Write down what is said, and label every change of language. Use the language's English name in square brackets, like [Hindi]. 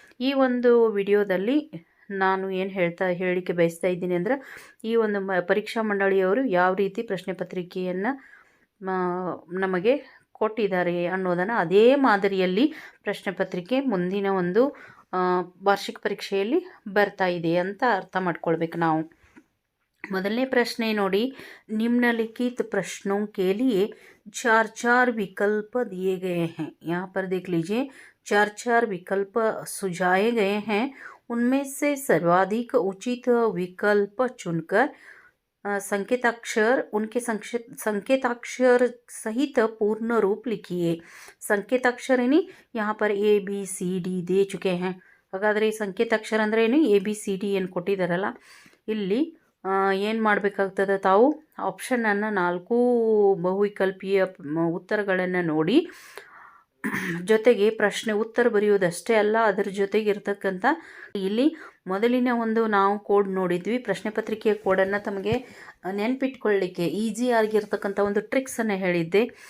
[Kannada] ಈ ಒಂದು ವಿಡಿಯೋದಲ್ಲಿ ನಾನು ಏನು ಹೇಳಲಿಕ್ಕೆ ಬಯಸ್ತಾ ಇದ್ದೀನಿ ಅಂದರೆ, ಈ ಒಂದು ಪರೀಕ್ಷಾ ಮಂಡಳಿಯವರು ಯಾವ ರೀತಿ ಪ್ರಶ್ನೆ ಪತ್ರಿಕೆಯನ್ನು ನಮಗೆ ಕೊಟ್ಟಿದ್ದಾರೆ ಅನ್ನೋದನ್ನು ಅದೇ ಮಾದರಿಯಲ್ಲಿ ಪ್ರಶ್ನೆ ಪತ್ರಿಕೆ ಮುಂದಿನ ಒಂದು ವಾರ್ಷಿಕ ಪರೀಕ್ಷೆಯಲ್ಲಿ ಬರ್ತಾ ಇದೆ ಅಂತ ಅರ್ಥ ಮಾಡ್ಕೊಳ್ಬೇಕು ನಾವು. ಮೊದಲನೇ ಪ್ರಶ್ನೆ ನೋಡಿ, [Hindi] निम्नलिखित प्रश्नों के लिए 4 विकल्प दिए गए हैं. यहाँ पर देख लीजिए 4 विकल्प सुझाए गए हैं. उनमें से सर्वाधिक उचित विकल्प चुनकर संकेताक्षर उनके संकेताक्षर सहित पूर्ण रूप लिखिए. संकेताक्षर यानी यहाँ पर ABCD दे चुके हैं. [Kannada] ಹಾಗಾದರೆ ಈ ಸಂಕೇತಾಕ್ಷರ ಅಂದರೆ ಏನು, ABCD ಏನು ಕೊಟ್ಟಿದ್ದಾರಲ್ಲ, ಇಲ್ಲಿ ಏನು ಮಾಡಬೇಕಾಗ್ತದೆ, ತಾವು ಆಪ್ಷನನ್ನು 4 ಬಹುವಿಕಲ್ಪೀಯ ಉತ್ತರಗಳನ್ನು ನೋಡಿ, ಜೊತೆಗೆ ಪ್ರಶ್ನೆ ಉತ್ತರ ಬರೆಯೋದಷ್ಟೇ ಅಲ್ಲ, ಅದರ ಜೊತೆಗೆ ಇರ್ತಕ್ಕಂಥ ಇಲ್ಲಿ ಮೊದಲಿನ ಒಂದು ನಾವು ಕೋಡ್ ನೋಡಿದ್ವಿ, ಪ್ರಶ್ನೆ ಪತ್ರಿಕೆಯ ಕೋಡನ್ನು ತಮಗೆ ನೆನಪಿಟ್ಕೊಳ್ಳಿಕ್ಕೆ ಈಸಿ ಆಗಿರ್ತಕ್ಕಂಥ ಒಂದು ಟ್ರಿಕ್ಸನ್ನು ಹೇಳಿದ್ದೆ.